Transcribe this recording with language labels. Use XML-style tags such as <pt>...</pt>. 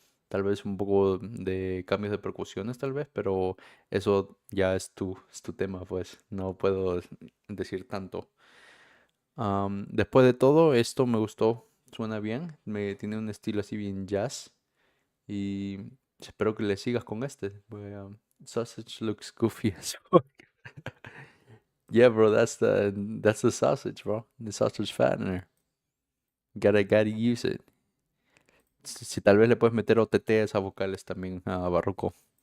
<es>Tal vez un poco de cambios de percusiones, tal vez, pero eso ya es tu tema, pues no puedo decir tanto. Después de todo, esto me gustó, suena bien, tiene un estilo así bien jazz y espero que le sigas con este.</es> <en>Sausage looks goofy as fuck. Yeah, bro, that's the sausage, bro. The sausage fattener. Gotta use it.</en> <es>Si tal vez le puedes meter OTT a esas vocales también a Barroco.</es>